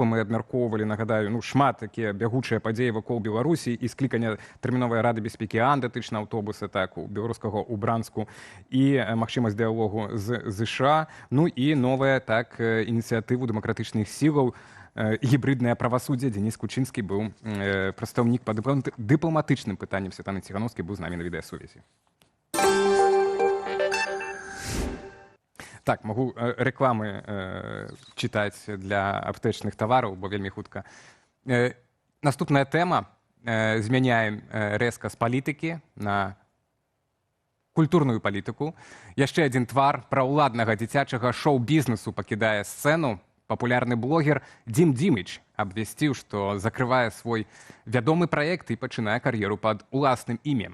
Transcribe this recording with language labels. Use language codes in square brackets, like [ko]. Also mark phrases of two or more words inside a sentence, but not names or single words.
[be] Мы абмяркоўвалі, нагадаю, шмат такія бягучыя падзеі вакол Беларусі і склікання тэрміновай рады бяспекі АН датычна аўтобуса, так, у беларускага ў Бранску, і магчымасць дыялогу з ЗША, і новая, так, ініцыятыву дэмакратычных сілаў гібриднае правасуддзе. Дзеніс Кучынскі быў прадстаўнік па дыпламатычным пытанням. Святлана Ціхановская быў з намі на відэасувязі. Так, [ru] могу рекламы читать для [be] аптэчных тавараў, бо вельмі хутка. Наступная тэма. Змяняем рэзка з палітыкі на культурную палітыку. Яшчэ адзін твар праўладнага дзіцячага шоу-бізнесу пакідае сцэну. Папулярны блогер Дім Дімыч абвясціў, што закрывае свой вядомы праект і пачынае кар'еру пад уласным імем.